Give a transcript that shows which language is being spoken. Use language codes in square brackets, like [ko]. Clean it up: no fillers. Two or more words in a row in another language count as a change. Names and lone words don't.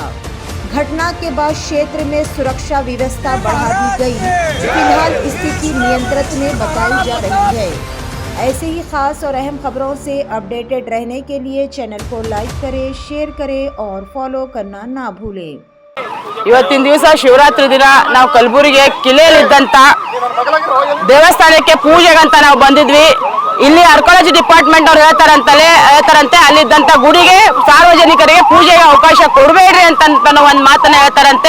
[hi] घटना के बाद क्षेत्र में सुरक्षा व्यवस्था बढ़ा दी गई। फिलहाल स्थिति नियंत्रित में बताई जा रही है। ऐसे ही खास और अहम खबरों से अपडेटेड रहने के लिए चैनल को लाइक करें, शेयर करें और फॉलो करना ना भूलें। [kn] ಇವತ್ತಿನ ದಿವಸ ಶಿವರಾತ್ರಿ ದಿನ ನಾವು ಕಲಬುರಗಿ ಕಿಲೆಯಲ್ಲಿದ್ದಂತ ದೇವಸ್ಥಾನಕ್ಕೆ ಪೂಜೆಗಂತ ನಾವು ಬಂದಿದ್ವಿ। ಇಲ್ಲಿ [en] archaeology department [kn] ಅವರು ಹೇಳ್ತಾರಂತೆ ಅಲ್ಲಿದ್ದಂತ ಗುಡಿಗೆ ಸಾರ್ವಜನಿಕರಿಗೆ ಪೂಜೆಗೆ ಅವಕಾಶ ಕೊಡಬೇಡ್ರಿ ಅಂತ ಒಂದು ಮಾತನ್ನ ಹೇಳ್ತಾರಂತೆ।